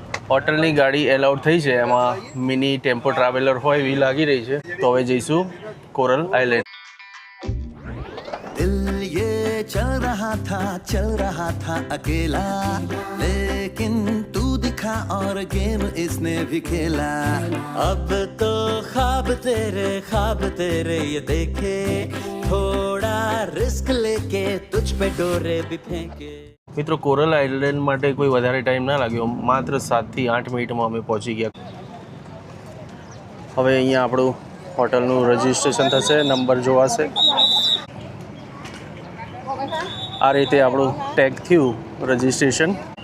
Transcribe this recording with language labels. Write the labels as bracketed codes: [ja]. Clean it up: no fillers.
[gu] હોટલની ગાડી એલાઉડ થઈ છે, એમાં મિની ટેમ્પો ટ્રાવેલર હોય એવી લાગી રહી છે। તો હવે જઈશું કોરલ આઇલેન્ડ। [hi] दिल ये चल रहा था अकेला, लेकिन तू दिखा और गेम इसने भी खेला। अब तो ख्वाब तेरे ये देखे, थोड़ा रिस्क लेके तुझ पे डोरे भी फेंके। [gu] મિત્રો, કોરલ આઇલેન્ડ માટે કોઈ વધારે ટાઈમ ના લાગ્યો, માત્ર 7 થી 8 મિનિટમાં અમે પહોંચી ગયા। હવે અહીંયા આપણું હોટલનું રજિસ્ટ્રેશન થશે, નંબર જોવાશે। આ રીતે આપણું ટેગ થયું રજિસ્ટ્રેશન।